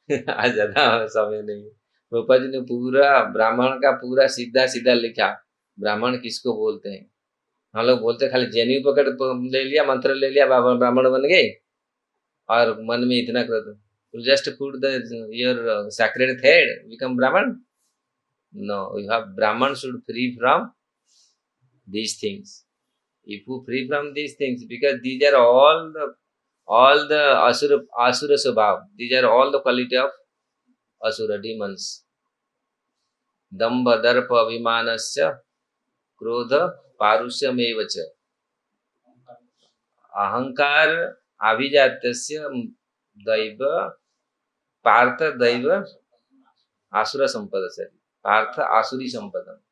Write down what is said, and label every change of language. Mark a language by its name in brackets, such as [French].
[Hindi] आज ज्यादा समय नहीं। प्रभुपाद जी ने पूरा ब्राह्मण का पूरा सीधा सीधा लिखा। ब्राह्मण किसको बोलते हैं? हम लोग बोलते खाली जनेऊ पकड़ ले लिया, मंत्र ले लिया, बाबा ब्राह्मण बन गए और मन में इतना कर दो, [English] just put your sacred thread, become Brahman. No, you have Brahman should free from these things. If you free from these things, because these are all the asura swabhav. These are all the quality of asura demons. [Sanskrit] Dambha darpa abhimanasya क्रोध पारुष्यमेव च अहंकार अभिजात्यस्य दैव पार्थ दैव आसुर संपद से, पार्थ आसुरी संपद।